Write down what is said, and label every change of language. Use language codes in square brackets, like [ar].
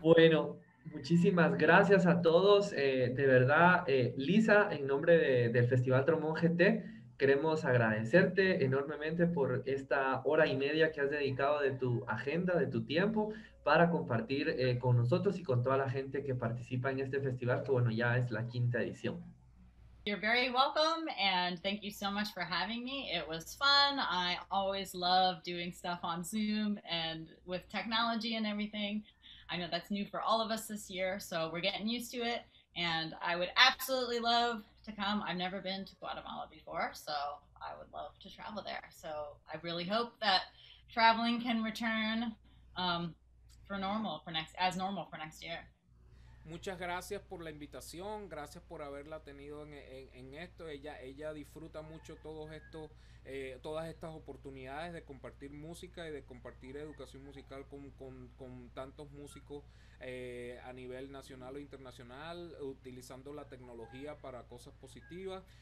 [es] Bueno, muchísimas gracias a todos. De verdad, Lisa, en nombre del Festival Trombón GT, queremos agradecerte enormemente por esta hora y media que has dedicado de tu agenda, de tu tiempo, para compartir con nosotros y con toda la gente que participa en este festival, que bueno, ya es la 5ª edición. [en] You're very welcome, and thank you so much for having me. It was fun. I always love doing stuff on Zoom and with technology and everything. I know that's new for all of us this year, so we're getting used to it, and I would absolutely love to come. I've never been to Guatemala before, so I would love to travel there. So I really hope that traveling can return as normal for next year. [es] muchas gracias por la invitación, gracias por haberla tenido en esto. Ella disfruta mucho todas estas oportunidades de compartir música y de compartir educación musical con tantos músicos a nivel nacional o internacional, utilizando la tecnología para cosas positivas.